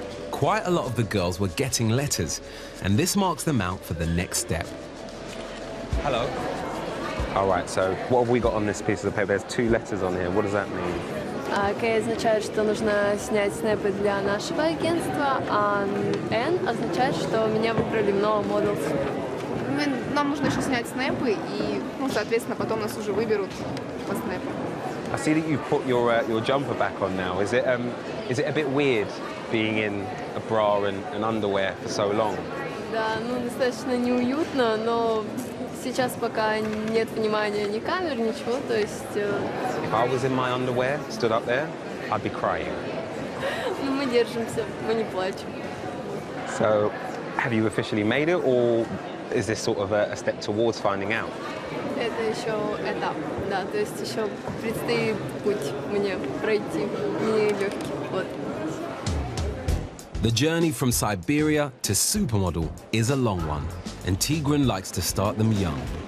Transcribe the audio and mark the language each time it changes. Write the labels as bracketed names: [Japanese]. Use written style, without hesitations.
[English] Quite a lot of the girls were getting letters, and this marks them out for the next step. Hello. All right, so what have we got on this piece of the paper? There's 2 letters on here. What does that mean? [Russian] К означает, что нужно снять снэпы для нашего агентства, а N означает, что меня выбрали в новом Models. Нам нужно еще снять снэпы, и, соответственно, потом нас уже выберут по снэпу. [English] I see that you've put your jumper back on now. Is it a bit weird being in a bra and underwear for so long? [Russian] Да, достаточно неуютно, но сейчас пока нет внимания ни камер, ничего, то есть... [English] If I was in my underwear, stood up there, I'd be crying. [Russian] Мы держимся, мы не плачем. [English] So, have you officially made it, or is this sort of a step towards finding out? [Russian] Это еще этап, да, то есть еще предстоит путь мне пройти, нелегкий, вот. [English] The journey from Siberia to supermodel is a long one, and Tigran likes to start them young.